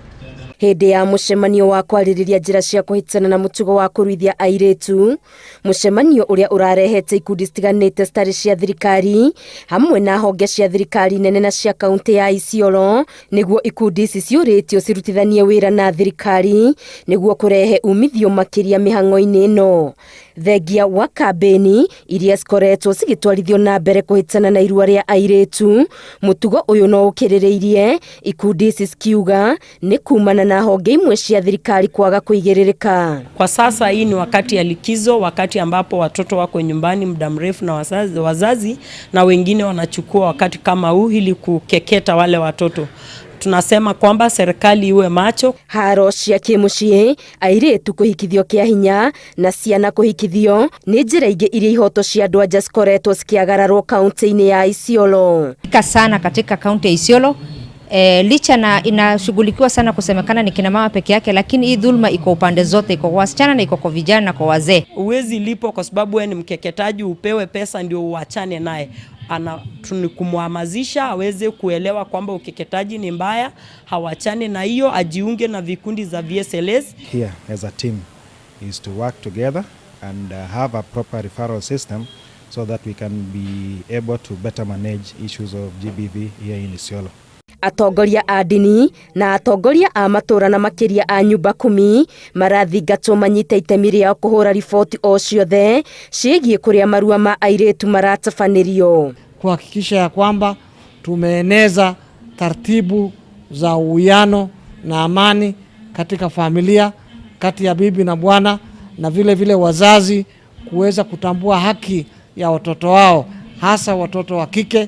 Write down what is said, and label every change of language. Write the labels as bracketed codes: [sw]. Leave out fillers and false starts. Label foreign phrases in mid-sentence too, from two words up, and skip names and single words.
[ki] Hĩndĩ ya mũcemanio wa kwarĩrĩria njĩra cia kũhĩtana na mũtugo wa kũruithia airĩtu, mũcemanio ũrĩa ũrarehete ikundi citiganĩte citarĩ cia thirikari hamwe na honge cia thirikari nene na cia kaunti ya Isiolo, nĩguo ikundi ici ciũrĩtio cirutithanie wĩra na thirikari nĩguo kũrehe umithio makĩria mĩhang'o-inĩ ĩno. Thengia wa kambeni iria cikoretwo cigĩtwarithio na mbere kũhĩtana na irua rĩa airĩtu, mũtugo ũyũ no ũkĩrĩrĩirie ikundi ici cikiuga nĩ kumana na honge imwe cia thirikari kwaga kũigĩrĩrĩka. [sw] Kwa sasa hii ni wakati ya likizo, wakati ambapo watoto wako nyumbani muda mrefu na wazazi na wengine wanachukua wakati kama huu ili kukeketa wale watoto. Tunasema kwamba serikali iwe macho. [ki] Haro cia kĩmũciĩ, airĩtu kũhikithio kĩa hinya na ciana kũhikithio nĩ njĩra ingĩ iria ihoto cia andũ anja cikoretwo cikiagararwo kaunti-inĩ ya Isiolo. [sw] Sana katika kaunti ya Isiolo, licha na inashughulikiwa sana kusemekana ni kina mama peke yake, lakini hii dhulma iko upande zote, iko kwa wasichana na iko kwa vijana na kwa wazee. Uwezi lipo kwa sababu wewe ni mkeketaji upewe pesa ndio uachane naye. Kumhamasisha aweze kuelewa kwamba ukeketaji ni mbaya, hawachane na hiyo, ajiunge na vikundi za VSLS. [en] Here as a team is to work together and have a proper referral system so that we can be able to better manage issues of GBV here in Isiolo. [ki] Atongoria a ndini na atongoria a matũra na makĩria a nyumba 10 marathingatwo manyita itemi rĩao kũhũra riboti o ciothe ciĩgiĩ kũrĩa marua ma airĩtu maratabanĩrio, [sw] kuhakikisha ya kwamba tumeeneza taratibu za uwiano na amani katika familia kati ya bibi na bwana, na vile vile wazazi kuweza kutambua haki ya watoto wao, hasa watoto wa kike.